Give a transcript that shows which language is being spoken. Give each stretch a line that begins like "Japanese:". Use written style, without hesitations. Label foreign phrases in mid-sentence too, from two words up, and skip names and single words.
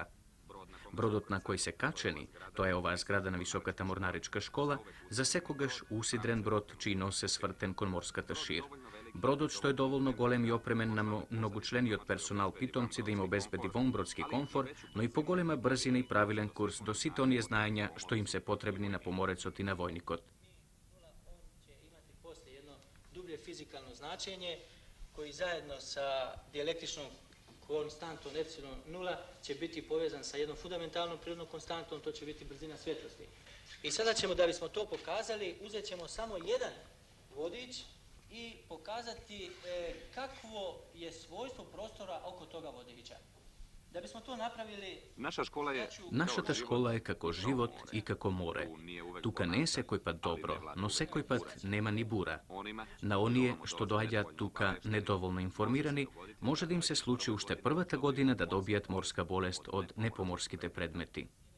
Macedonian: Бродот на кој се качени, тоа е оваа зграда на Високата морнаричка школа, за секогаш усидрен брод чиј нос е свртен кон морската шир. Бродот што е доволно голем и опремен на многочлениот персонал питомци да им обезбеди вонбродски комфор, но и поголема брзина и правилен курс до сите оние знаења што им се потребни на поморецот и на војникот.
Croatian: Dublje fizikalno značenje koji zajedno sa dijelektričnom konstantom epsilon 0 će biti povezan sa jednom fundamentalnom prirodnom konstantom, to će biti brzina svjetlosti. I sada ćemo, da bismo to pokazali, uzet ćemo samo jedan vodič i pokazati kakvo je svojstvo prostora oko toga vodiča. Da bismo to napravili...
Macedonian: Нашата школа е како живот и како море. Тука не е секој пат добро, но секој пат нема ни бура. На оние што доаѓаат тука недоволно информирани, може да им се случи уште првата година да добијат морска болест од непоморските предмети.